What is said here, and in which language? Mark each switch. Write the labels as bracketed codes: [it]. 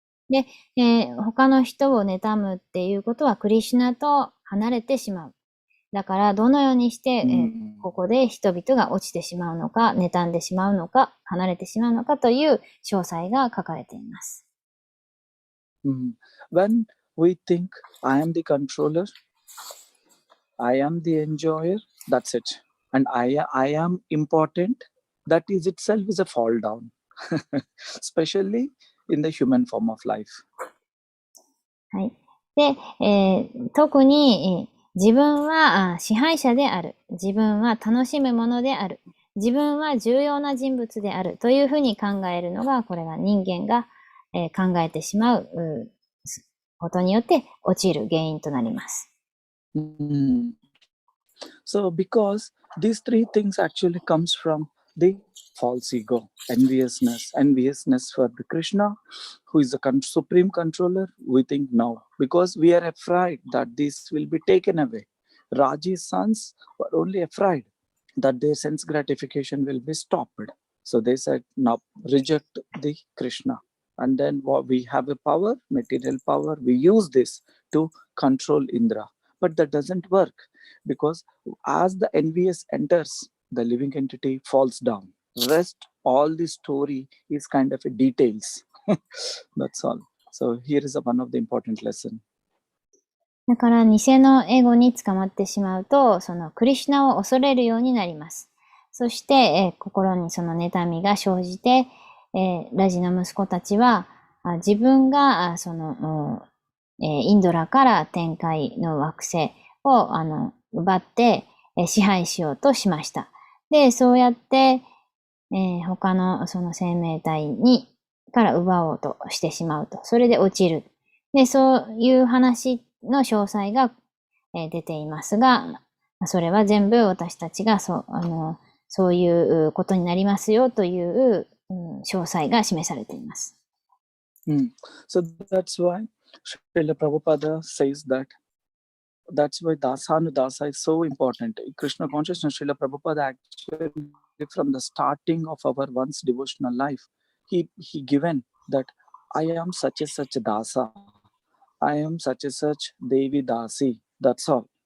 [ja] で、他の人を妬むっていうことはクリシュナと離れてしまう。だからどのようにして、ここで人々が落ちてしまうのか、妬んでしまうのか、離れてしまうのかという詳細が書かれています。 [en] When we think I am the controller, I am the enjoyer, that's it. And I am important, that is itself is a fall down, especially in the human form of life. [ja] はい。で、特に、自分は支配者である。自分は楽しむものである。自分は重要な人物である。というふうに考えるのが、これが人間が、考えてしまうことによって陥る原因となります。 [en] So because these three things actually comes from the false ego, enviousness for the Krishna, who is the supreme controller. We think now, because we are afraid that this will be taken away. Raji's sons were only afraid that their sense gratification will be stopped. So they said, now reject the Krishna. And then what we have a power, material power, we use this to control Indra. But that doesn't work, because as the envious enters, the living entity falls down. Rest, all the story is kind of a details. That's all. So here is one of the important lesson. [ja] だから偽のエゴに捕まってしまうと、そのクリシュナを恐れるようになります。そして、心にその妬みが生じて、ラジの息子たちは、自分がその、インドラから天界の惑星を奪って、支配しようとしました。で、そうやって、他のその生命体から奪おうとしてしまうと。それで落ちる。で、そういう話の詳細が、出ていますが、それは全部私たちがそういうことになりますよという、詳細が示されています。 [en] So that's why Srila Prabhupada says that's why Dasa and Dasa is so important. Krishna consciousness, Srila Prabhupada actually from the starting of our once devotional life, he given that I am such a such Dasa, I am such a such Devi Dasi. That's all.